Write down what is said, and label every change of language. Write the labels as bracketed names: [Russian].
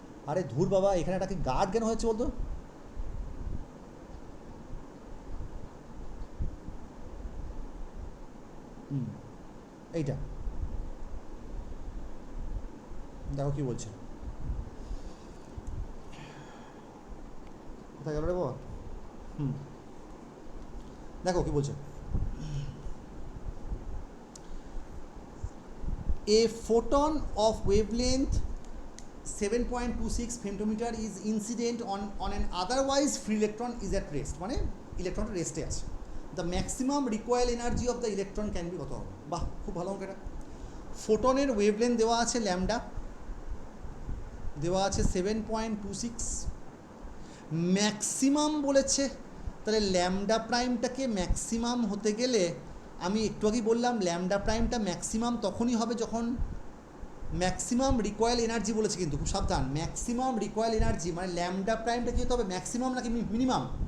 [Bangla] আরে ধুর বাবা, এখানে একটা কি গার্ড কেন হয়েছে বলতো, এইটা দেখো কি বলছে, কোথায় গেল রে বাবা, দেখো কি বলছে। [English] A photon of wavelength 7.26 femtometer is incident on an otherwise free electron is at rest, [Bangla] মানে ইলেকট্রনটা রেস্টে আছে। [English] the maximum recoil energy of the electron can be [Bangla] কত হবে। বাহ, খুব ভালো অঙ্ক এটা। ফোটনের ওয়েভলেন্থ দেওয়া আছে ল্যামডা, দেওয়া আছে 7.26, ম্যাক্সিমাম বলেছে, তাহলে ল্যামডা প্রাইমটাকে ম্যাক্সিমাম হতে গেলে, আমি একটু আগেই বললাম ল্যামডা প্রাইমটা ম্যাক্সিমাম তখনই হবে যখন ম্যাক্সিমাম রিকয়েল এনার্জি বলেছে, কিন্তু খুব সাবধান, ম্যাক্সিমাম রিকয়েল এনার্জি মানে ল্যামডা প্রাইমটা কি হতে হবে, ম্যাক্সিমাম নাকি মিনিমাম,